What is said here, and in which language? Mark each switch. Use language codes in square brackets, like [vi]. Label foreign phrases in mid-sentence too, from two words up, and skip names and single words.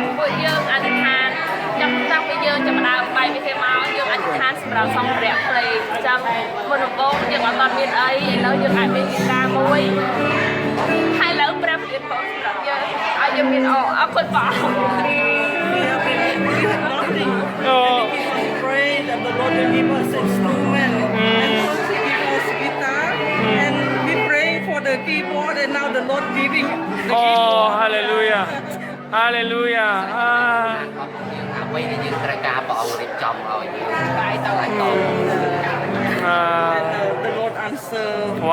[km] យើងអធិដ្ឋានចាំតាំងពីយើងចាប់ផ្ដើមបែបវិធីមកយើងអធិដ្ឋានសម្រាប់សំភារៈភ្លេងចាំមុនដំបូងយើងអត់មានអីឥឡូវយើងអាចមានគីតាមួយហើយឥឡូវព្រះប្រទានពរសម្រាប់យើងឲ្យយើងមានអរគុណព្រះអង្គ [en] Pray that the Lord will give us instrument and first He give us guitar and we praying for the keyboard and now the Lord giving the Oh, keyboard. hallelujah. Hallelujah. Ah. [km] អ្វីដែលយើងត្រូវការព្រះអង្គរៀបចំឲ្យយើងបាយទៅឲ្យត Ah. [en] And the Lord answer Wow.